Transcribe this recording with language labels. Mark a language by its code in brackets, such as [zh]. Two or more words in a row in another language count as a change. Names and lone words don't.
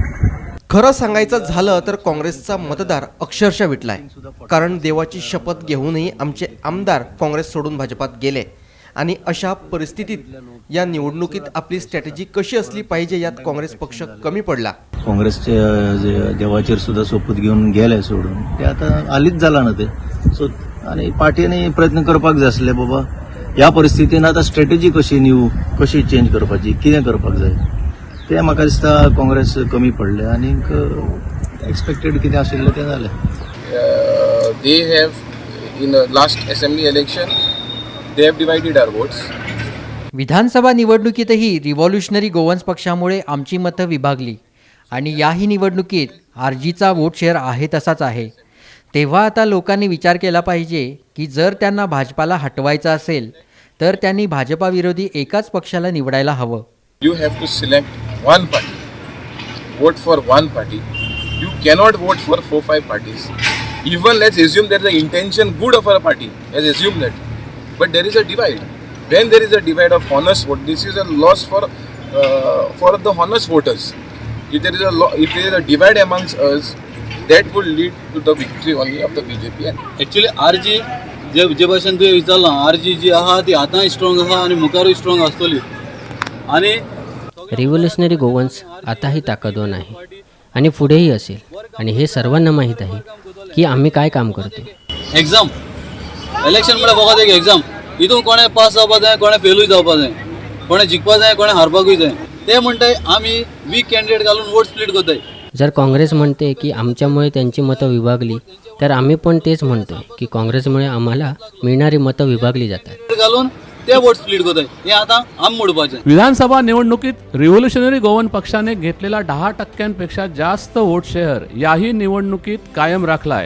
[mr] खरं सांगायचं झालं तर काँग्रेसचा मतदार अक्षरशः विटलाय, कारण देवाची शपथ घेऊनही आमचे आमदार काँग्रेस सोडून भाजपात गेले. आणि अशा परिस्थितीत या निवडणुकीत आपली स्ट्रॅटेजी कशी असली पाहिजे यात काँग्रेस पक्ष कमी पडला. [kok] काँग्रेसचे जे देवाचेर सुद्धा सोपूत घेऊन गेले सोडून ते आता आलीच जाला ना ते. सो आणि पार्टीने प्रयत्न करपाक जाय आसले बाबा ह्या परिस्थितीन आता स्ट्रॅटेजी कशी न्यू कशी चेंज करपाची कितें करपाक जाय ते म्हाका दिसता काँग्रेस कमी पडले आणि एक्सपेक्टेड कितें आशिल्लें तें जालें. [en] They have in the last assembly election they have divided our votes. [mr] विधानसभा निवडणुकीतही रिव्हॉल्युशनरी गोवन्स पक्षामुळे आमची मतं विभागली आणि याही निवडणुकीत आरजीचा [en] vote share [mr] आहे तसाच आहे. तेव्हा आता लोकांनी विचार केला पाहिजे की जर त्यांना भाजपाला हटवायचं असेल तर त्यांनी भाजपाविरोधी एकाच पक्षाला निवडायला हवं. [en] You have to select one party, vote for one party. You cannot vote for 4-5 parties. Even let's assume that the intention good of our party, let's assume that, but there is a divide. When there is a divide of honest vote, this is a loss for the honest voters. If there is a divide amongst us, that would lead to the victory only of the BJP. Actually, [kok] RG जे भाशेन तुवें विचारलां, RG जी आहा ती आतांय स्ट्रॉंग आहा आनी मुखारूय स्ट्रॉंग आसतली. [mr] आणि रिव्होल्युशनरी गोवन्स आताही ताकदवान आहे आणि पुढेही असेल आणि हे सर्वांना माहीत आहे की आम्ही काय काम करतो. [en] exam election [kok] म्हळ्यार फकत एक एग्जाम. हितून कोणे पास जावपा जाय, कोणे फेलूय जावपा जाय, कोणे जिखपा जाय, कोणे हारपाकूय जाय. ते म्हणटाय आमी [en] weak candidate [kok] घालून [en] vote split [kok] करताय. [mr] जर काँग्रेस म्हणते की आमच्यामुळे त्यांची मतं विभागली तर आम्ही पण तेच म्हणतोय की काँग्रेसमुळे आम्हाला मिळणारी मतं विभागली जातात. [kok] घालून ते [en] vote split [kok] करताय. हे आता आम मोडपाचें. [mr] विधानसभा निवडणुकीत रिव्होल्युशनरी गोवन पक्षाने घेतलेला 10% जास्त [en] vote share [mr] याही निवडणुकीत कायम राखलाय.